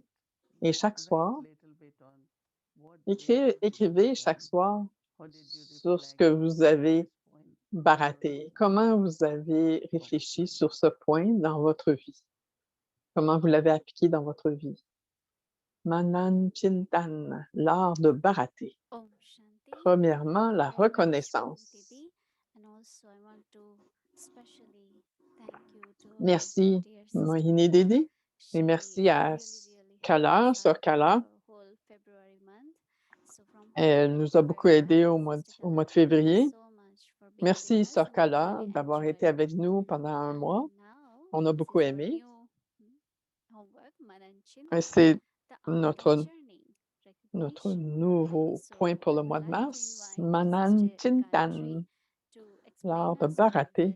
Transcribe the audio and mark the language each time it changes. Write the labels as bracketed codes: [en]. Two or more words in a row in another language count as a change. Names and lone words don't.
[fr] Et chaque soir, écrivez chaque soir sur ce que vous avez baraté. Comment vous avez réfléchi sur ce point dans votre vie? Comment vous l'avez appliqué dans votre vie? Manan Chintan, l'art de barater. [sa] Om Shanti. [fr] Premièrement, la [en] Very much, [fr] reconnaissance. [en] Didi. And also I want to especially thank you to our [fr] Merci, [en] dear sister Mohini Kala. [fr] Didi. Et [en] She [fr] merci à [en] really Kala, helped us [fr] Sœur [en] out [fr] Kala. [en] the whole February month. So from [fr] Elle nous a beaucoup aidés au mois de février. Merci, Sœur Kala, d'avoir été avec nous pendant un mois. On a beaucoup aimé. Et c'est notre notre nouveau point pour le mois de mars, Manan Chintan, l'art de Bharati.